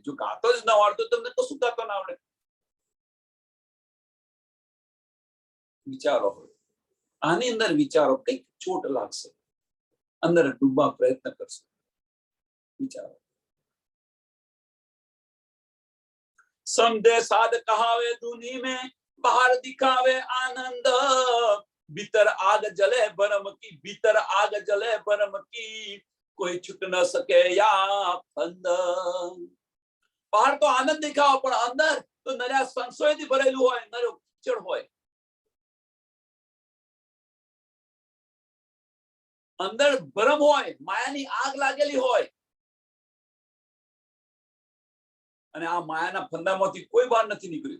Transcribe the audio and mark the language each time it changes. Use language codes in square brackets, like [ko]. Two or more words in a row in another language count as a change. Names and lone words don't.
[gu] જો ગાતો જ ન આવડતો તમને તો શું ગાતો ના આવડે? વિચારો હોય, આની અંદર વિચારો, કઈક ચોટ લાગશે, અંદર ડૂબવા પ્રયત્ન કરશે. વિચારો. [hi] સમझे साध कहावे दुनी में, बाहर दिखावे आनंद. भीतर आग जले भरम की, भीतर आग जले भरम की, कोई छूट न सके या फंद. [gu] બહાર તો આનંદ દેખાવો, પણ અંદર તો નર્યા સંશયથી ભરેલું હોય, નર્યો કીચડ હોય. અંદર ભરમ હોય, માયાની આગ લાગેલી હોય. અને આ માયાના ફંદામાંથી કોઈ બહાર નથી નીકળ્યું.